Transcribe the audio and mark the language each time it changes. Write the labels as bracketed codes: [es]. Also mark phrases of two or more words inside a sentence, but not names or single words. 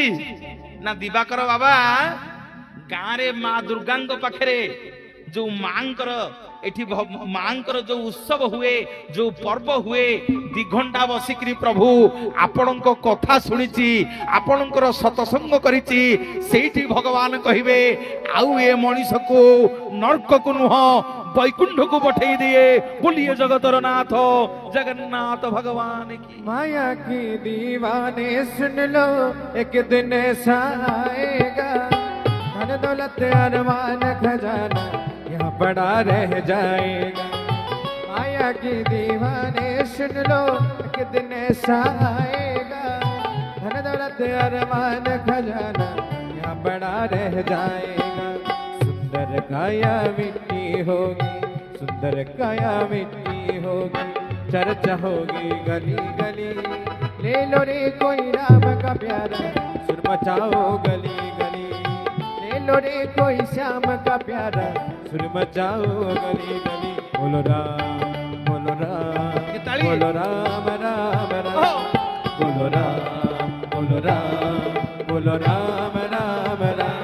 [or] ନା ଦିବାକର ବାବା ଗାଁରେ ମା ଦୁର୍ଗାଙ୍କ ପାଖରେ ଯୋଉ ମାଙ୍କର ଏଠି ମାଙ୍କର ଯୋଉ ଉତ୍ସବ ହୁଏ, ଯୋଉ ପର୍ବ ହୁଏ, 2 ଘଣ୍ଟା ବସିକିରି ପ୍ରଭୁ ଆପଣଙ୍କ କଥା ଶୁଣିଛି, ଆପଣଙ୍କର ସତସଙ୍ଗ କରିଛି। ସେଇଠି ଭଗବାନ କହିବେ ଆଉ ଏ ମଣିଷକୁ ନର୍କକୁ ନୁହଁ [hi] वैकुंठ को पठेई दिए। बोलिए जगतर नाथ जगन्नाथ भगवान की। माया की दीवाने सुन लो एक दिन ऐसा आएगा, धन दौलत अरमान खजाना यहाँ पड़ा रह जाएगा। माया की दीवाने सुन लो एक दिन ऐसा आएगा, धन दौलत अरमान खजाना यहाँ पड़ा रह जाएगा। सुंदर काया मिट्टी होगी, सुंदर काया मिट्टी होगी, चर्चा होगी गली गली। ले लो रे कोई राम का प्यारा, सुर मचाओ गली गली। ले लो रे कोई श्याम का प्यारा, सुर मचाओ गली गली। बोलो राम बोलो राम बोलो राम राम राम, बोलो राम बोलो राम बोलो राम राम राम।